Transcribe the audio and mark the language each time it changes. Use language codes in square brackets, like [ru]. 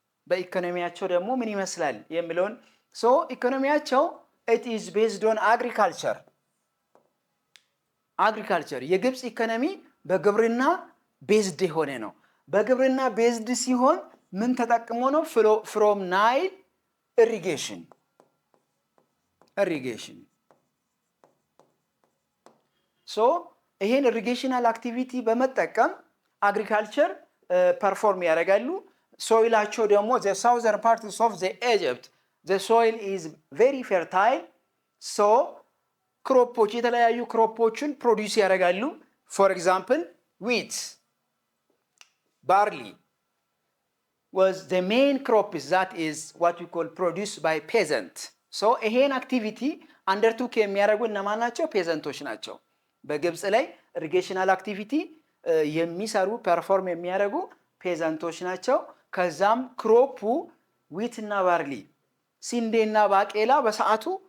[am] በኢኮኖሚያቸው ደግሞ ምን ይመስላል የሚለውን ሶ ኢኮኖሚያቸው ኢት ኢዝ ቤዝድ ኦን አግሪካልቸር የግብፅ ኢኮኖሚ በግብርና ቤዝድ የሆነ ነው። በግብርና ቤዝድ ሲሆን ምን ተጠቅሞ ነው? ፍሮም ናይል ኢሪጌሽን ሶ ይሄን ኢሪጌሽናል አክቲቪቲ በመጠቀም አግሪካልቸር ፐርፎርም ያደርጋሉ። ሶይላቸው ደግሞ [en] the southern parts of the Egypt the soil is very fertile so [am] ክሮፖች የተለያዩ ክሮፖችን ፕሮዲዩስ ያደርጋሉ። [en] for example wheat, barley was the main crop that is what we call produced by peasant. [am] so ይሄን አክቲቪቲ አንደርቱክ የሚያደርጉ እነማን ናቸው? ፔዘንቶች ናቸው። በግብፅ ላይ ኢሪጌሽናል አክቲቪቲ የሚሰሩ ፐርፎርም የሚያደርጉ ፔዘንቶች ናቸው። ከዛም ክሮፑ ዊትና ባርሊ ሲንዴና ባቄላ በሰዓቱ